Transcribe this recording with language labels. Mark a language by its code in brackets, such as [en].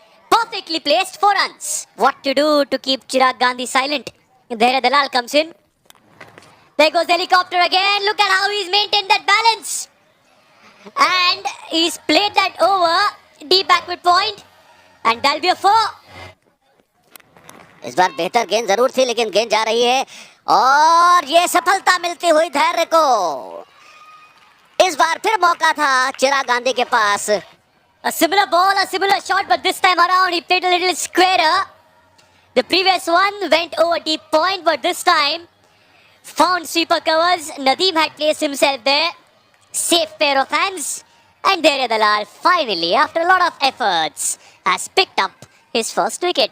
[en] Perfectly placed for runs. What to do to keep Chirag Gandhi silent? There Dalal comes in. There goes the helicopter again. Look at how he's maintained that balance. And he's played that over deep backward point. And that'll be a 4. [hi] इस बार बेहतर गेंद जरूर थी, लेकिन गेंद जा रही है और ये सफलता मिलती हुई धैर्य को। इस बार फिर मौका था चिराग गांधी के पास। [en] A similar ball, a similar shot, but this time around he played a little squarer. The previous one went over deep point, but this time found sweeper covers. Nadeem had placed himself there. Safe pair of hands. And Dere Dalal finally, after a lot of efforts, has picked up his first wicket.